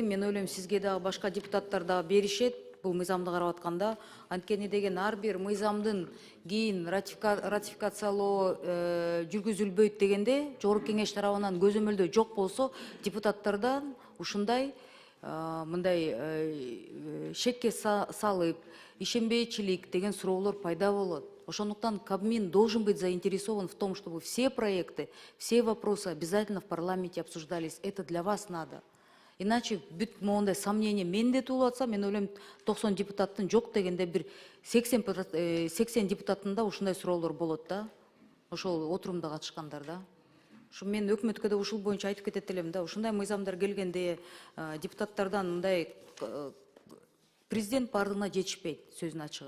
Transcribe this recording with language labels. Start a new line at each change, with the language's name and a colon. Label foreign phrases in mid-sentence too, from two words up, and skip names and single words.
Kyrgyz: Мен ойлойм, сизге дагы башка депутаттар да беришет. Бул мыйзамды карап атканда, анткени деген ар бир мыйзамдын кийин ратификациялоо жүргүзүлбөйт дегенде, Жогорку Кеңеш тарабынан көзөмөлдөө жок болсо, депутаттардан ушундай мындай шекке салып, ишенбейчилик деген суроолор пайда болот.
Russian: Ошондуктан Кабмин должен быть заинтересован в том, чтобы все проекты, все вопросы обязательно в парламенте обсуждались. Это для вас надо.
Kyrgyz: Иначе бүт моундай сомнение менде туулуп атса, мен ойлойм 90 депутаттын жок дегенде бир 80 депутаттында ушундай суроолор болот да. Ошол отурумда катышкандар да. Ушу мен өкмөткө да ушул боюнча айтып кетет элем да. Ушундай мыйзамдар келгенде депутаттардан мындай президент бардыгына жетишпейт, сөзүн ачыгы.